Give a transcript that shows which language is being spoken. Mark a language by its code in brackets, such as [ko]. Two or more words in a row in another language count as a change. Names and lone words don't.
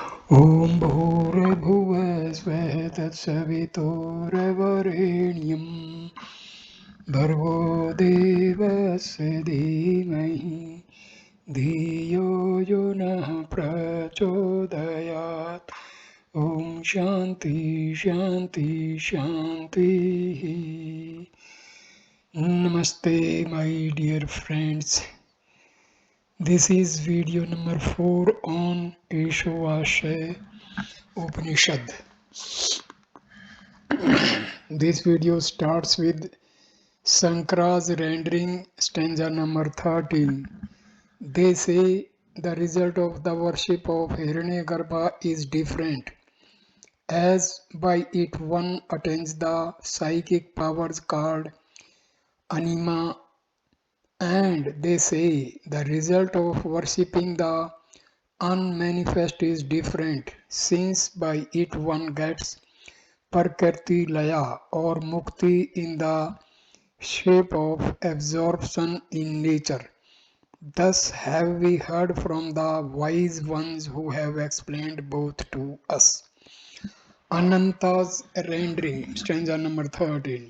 [sa] ॐ भूर्भुवः स्वः तत्सवितुर्वरेण्यं भर्गो देवस्य धीमहि धियो यो नः प्रचोदयात् ॐ शान्ति शान्ति शान्तिः. [en] Namaste my dear friends. This is video number 4 on Ishavasya Upanishad. This video starts with Sankara's rendering stanza number 13. They say the result of the worship of Hiranyagarbha is different, as by it one attains the psychic powers called anima, and they say the result of worshipping the unmanifest is different, since by it one gets [sa] prakrti laya [en] or mukti in the shape of absorption in nature. Thus have we heard from the wise ones who have explained both to us. Ananta's rendering, stanza number 13.